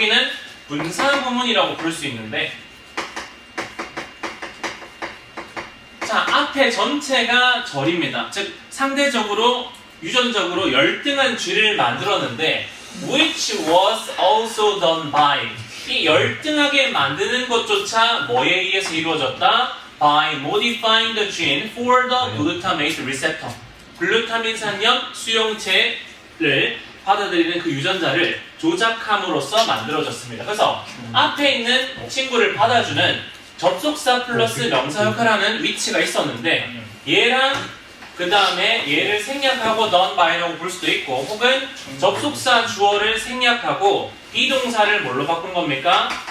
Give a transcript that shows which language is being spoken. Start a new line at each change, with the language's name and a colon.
Korean: 여기는 분사구문이라고 부를 수 있는데, 자, 앞에 전체가 절입니다. 즉, 상대적으로, 유전적으로 열등한 쥐를 만들었는데,
English: which was also done by.
Korean: 이 열등하게 만드는 것조차 뭐에 의해서 이루어졌다?
English: By modifying the gene for the glutamate receptor.
Korean: 글루타민산염 수용체를 받아들이는 그 유전자를 조작함으로써 만들어졌습니다. 그래서 앞에 있는 친구를 받아주는 접속사 플러스 명사 역할을 하는 위치가 있었는데, 얘랑 그 다음에 얘를 생략하고 done by라고 볼 수도 있고, 혹은 접속사 주어를 생략하고 비동사를 뭘로 바꾼 겁니까?